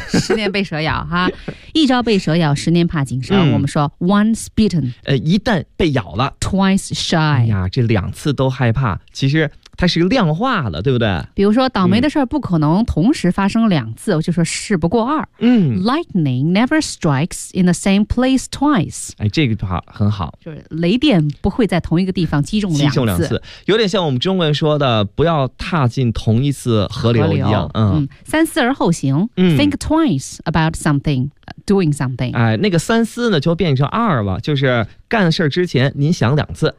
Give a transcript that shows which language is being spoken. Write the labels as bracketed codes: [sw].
[zh] 十年被蛇咬哈，一招被蛇咬，十年怕井绳。 [en] 我们说 once bitten, [zh] 一旦被咬了 [en] twice shy, [zh] 哎呀，这两次都害怕，其实它是量化了，对不对？比如说倒霉的事儿不可能同时发生两次，我就说事不过二。 [en] Lightning never strikes in the same place twice. [zh] 哎，这个话很好。就是雷电不会在同一个地方击中两次。击中两次。有点像我们中文说的不要踏进同一次河流一样。三思而后行。 [en] Think twice about something, doing something. [zh] 哎，那个三思呢就变成二了，就是干事之前您想两次。